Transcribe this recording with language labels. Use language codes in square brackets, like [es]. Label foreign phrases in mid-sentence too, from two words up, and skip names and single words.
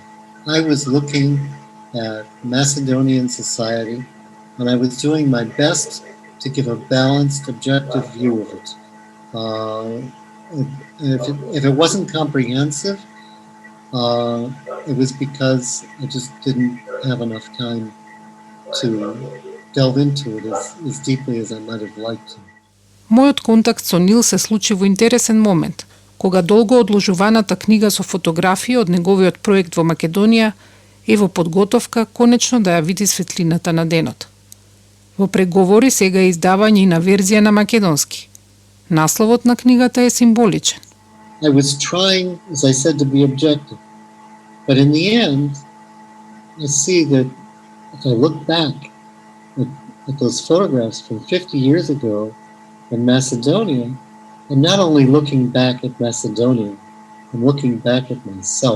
[en] I was looking at Macedonian society, and I was doing my best to give a balanced, objective view of it. If it wasn't comprehensive, it was because I just didn't have enough time to delve into it as deeply as I might have liked to. [mk] Мојот контакт со Нил се случи во интересен момент, кога долго одложуваната книга со фотографии од неговиот проект во Македонија е во подготовка конечно да ја види светлината на денот. Во преговори сега е издавање и на верзија на македонски. Насловот на книгата е символичен. [en] I was trying, as I said, to be objective. But in the end, I see that if I look back at those photographs from 50 years ago in Macedonia, I'm not only looking back at Macedonia, I'm looking back at myself.